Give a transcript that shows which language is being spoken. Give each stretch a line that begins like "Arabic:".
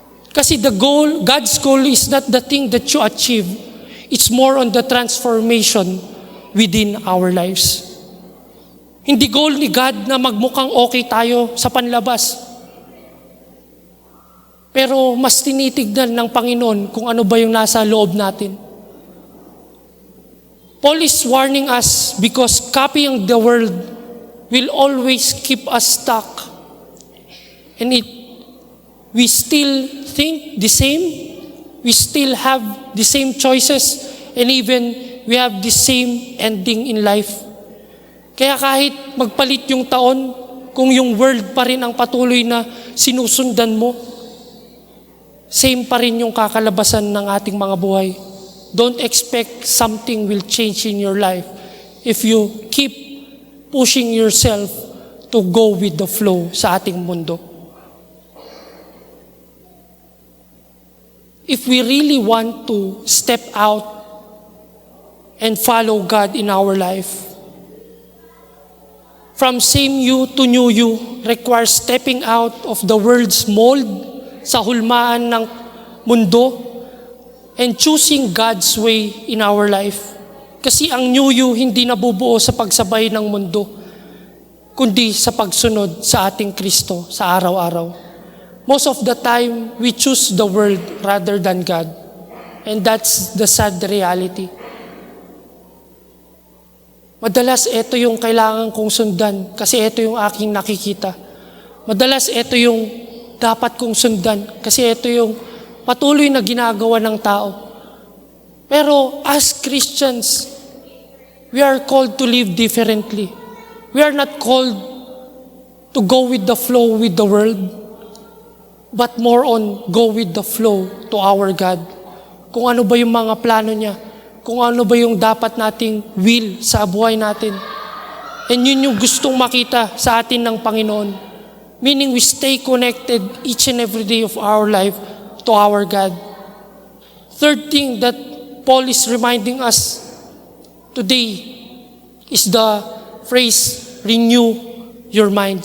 Filipino: Kasi
English: the goal, God's goal is not the thing that you achieve. It's more on the transformation within our lives.
Filipino: Hindi goal ni God na magmukhang okay tayo sa panlabas. Pero mas tinitignan ng Panginoon kung ano ba yung nasa loob natin.
English: Paul is warning us because copying the world will always keep us stuck. And we still think the same. We still have the same choices. And even we have the same ending in life.
Filipino: Kaya kahit magpalit yung taon, kung yung world pa rin ang patuloy na sinusundan mo, same pa rin yung kakalabasan ng ating mga buhay.
English: Don't expect something will change in your life if you keep pushing yourself to go with the flow
Filipino: sa ating mundo.
English: If we really want to step out and follow God in our life, from same you to new you requires stepping out of the world's mold
Filipino: sa hulmaan ng mundo
English: and choosing God's way in our life.
Filipino: Kasi ang
English: new you
Filipino: hindi nabubuo sa pagsabay ng mundo, kundi sa pagsunod sa ating Kristo sa araw-araw.
English: Most of the time, we choose the world rather than God. And that's the sad reality.
Filipino: Madalas, ito yung kailangan kong sundan kasi ito yung aking nakikita. Madalas, ito yung dapat kong sundan kasi ito yung patuloy na ginagawa ng tao. Pero
English: as Christians, we are called to live differently. We are not called to go with the flow with the world, but more on go with the flow to our God.
Filipino: Kung ano ba yung mga plano niya, kung ano ba yung dapat nating will sa buhay natin.
English: And
Filipino: yun yung gustong makita sa atin ng Panginoon.
English: Meaning we stay connected each and every day of our life to our God. Third thing that Paul is reminding us today is the phrase, renew your mind.